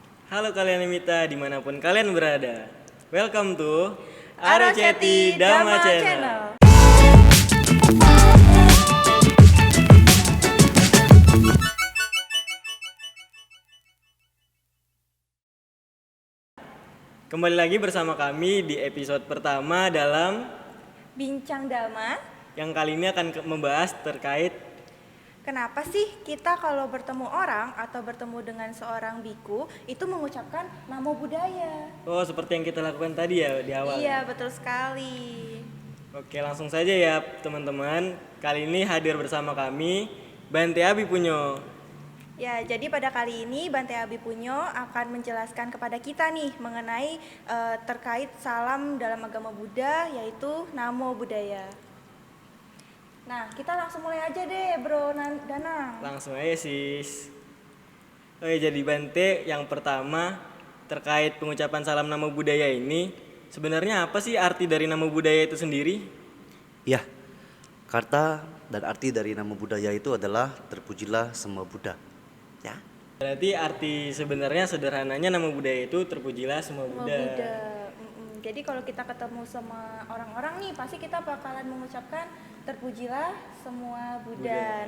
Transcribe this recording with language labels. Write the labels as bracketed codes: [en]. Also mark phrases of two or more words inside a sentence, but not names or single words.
[id] Halo kalian Mita dimanapun kalian berada. [en] Welcome to Aroceti Dhamma Dhamma Channel. Channel. [id] Kembali lagi bersama kami di episode pertama dalam Bincang Dhamma. yang kali ini akan membahas terkait Kenapa sih kita kalau bertemu orang atau bertemu dengan seorang biku itu mengucapkan [pi] namo buddhaya? [id] seperti yang kita lakukan tadi ya di awal. Iya, betul sekali. Oke, langsung saja ya teman-teman. Kali ini hadir bersama kami Bante Abi Punyo. Ya, jadi pada kali ini Bante Abi Punyo akan menjelaskan kepada kita nih mengenai terkait salam dalam agama Buddha, yaitu [pi] namo buddhaya. [id] Nah, kita langsung mulai aja deh, Bro Danang. Langsung aja sis. Oke, jadi Bante yang pertama terkait pengucapan salam [pi] namo buddhaya [id] ini, sebenarnya apa sih arti dari [pi] namo buddhaya [id] itu sendiri? Ya, kata dan arti dari [pi] nama budaya [id] itu adalah terpujilah semua Buddha. Ya, Berarti arti sebenarnya sederhananya [pi] nama budaya [id] itu terpujilah semua Semua Buddha. Buddha. Jadi kalau kita ketemu sama orang-orang nih, pasti kita bakalan mengucapkan terpujilah semua Buddha.